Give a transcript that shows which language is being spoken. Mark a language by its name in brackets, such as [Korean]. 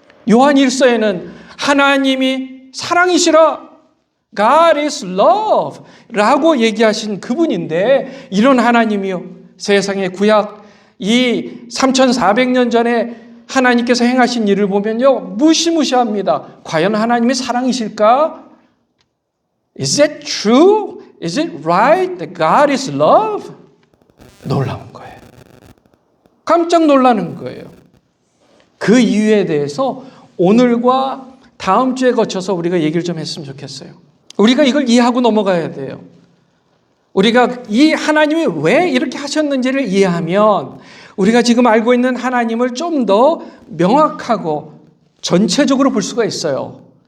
[Korean] 요한 1서에는 하나님이 사랑이시라, [English] God is love [Korean] 라고 얘기하신 그분인데, 이런 하나님이요, 세상의 구약 이 3400년 전에 하나님께서 행하신 일을 보면요, 무시무시합니다. 과연 하나님이 사랑이실까? [English] Is that true? Is it right that God is love? [Korean] 놀라운 거예요. 깜짝 놀라는 거예요. 그 이유에 대해서 오늘과 다음 주에 거쳐서 우리가 얘기를 좀 했으면 좋겠어요. 우리가 이걸 이해하고 넘어가야 돼요. 우리가 이 하나님이 왜 이렇게 하셨는지를 이해하면 우리가 지금 알고 있는 하나님을 좀 더 명확하고 전체적으로 볼 수가 있어요.